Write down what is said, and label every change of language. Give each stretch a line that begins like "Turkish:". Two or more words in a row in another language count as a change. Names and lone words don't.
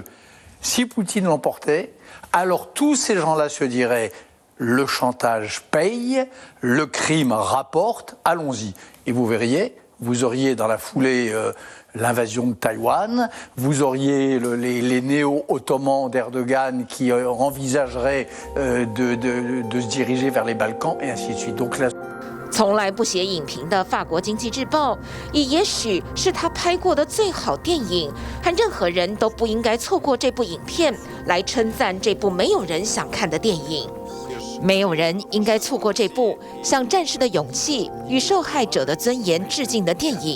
French: Si Poutine l'emportait, alors tous ces gens-là se diraient « le chantage paye, le crime rapporte, allons-y ». Et vous verriez, vous auriez dans la foulée l'invasion de Taïwan, vous auriez les néo-ottomans d'Erdogan qui envisageraient de se diriger vers les Balkans, et ainsi de suite. Donc là,
Chinese: 从来不写影评的法国经济日报，也许是他拍过的最好电影，和任何人都不应该错过这部影片，来称赞这部没有人想看的电影。没有人应该错过这部向战士的勇气与受害者的尊严致敬的电影。